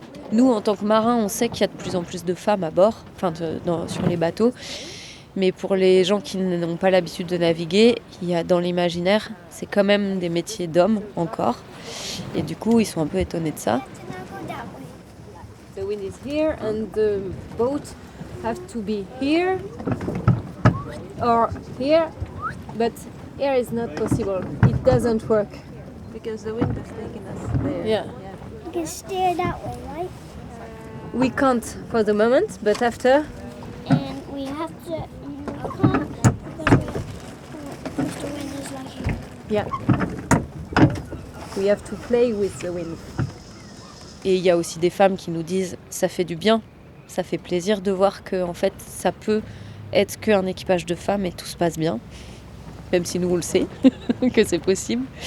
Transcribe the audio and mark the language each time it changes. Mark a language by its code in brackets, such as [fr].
[fr] Nous, en tant que marins, on sait qu'il y a de plus en plus de femmes à bord, sur les bateaux. Mais pour les gens qui n'ont pas l'habitude de naviguer, il y a dans l'imaginaire, c'est quand même des métiers d'hommes encore. Et du coup, ils sont un peu étonnés de ça. [en] The wind is here and the boat have to be here or here, but here is not possible. It doesn't work. Because the wind is taking us there. Yeah. You can steer that way, right? We can't for the moment, but after, And we have to. You can't. Because the wind is like here. yeah. We have to play with the wind. [fr] Et il y a aussi des femmes qui nous disent ça fait du bien, ça fait plaisir de voir que en fait ça peut être qu'un équipage de femmes et tout se passe bien, même si nous on le sait que c'est possible.